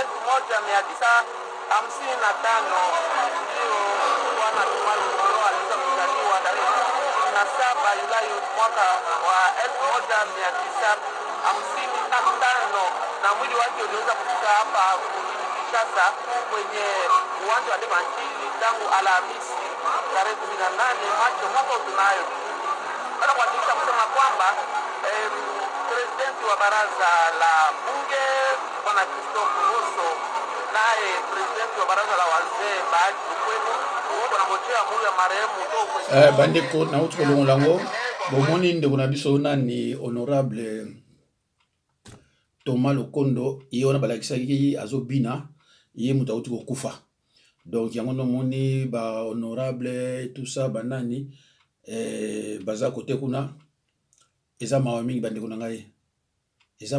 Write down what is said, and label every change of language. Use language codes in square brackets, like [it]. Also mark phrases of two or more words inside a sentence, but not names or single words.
[sw] 1955 ndio Bwana Thomas Lokondo aliweza kuzaliwa tarehe 27 Julai mwaka wa 1955 na mwili wake uliweza kufika hapa mjini Kinshasa kwenye uwanja wa Demantili tangu Alhamisi tarehe 18 Machi mwaka tunayo. Baada kwa kisha kusema kwamba presidenti wa baraza la bunge Bwana Christophe Rosso naye presidenti wa baraza la wazee Bahati Lukwebo wote wanangojea mwili wa marehemu [ln] bandeko na utu kolongolango bomoni ndeko na biso nani honorable Thomas Lokondo ye wana balakisaki azobina ye mutu auti kokufa. Donc yango nomoni ba honorable [fr] tout ça [ln] banani baza kote kuna eza mawa mingi bandeko na ngai eza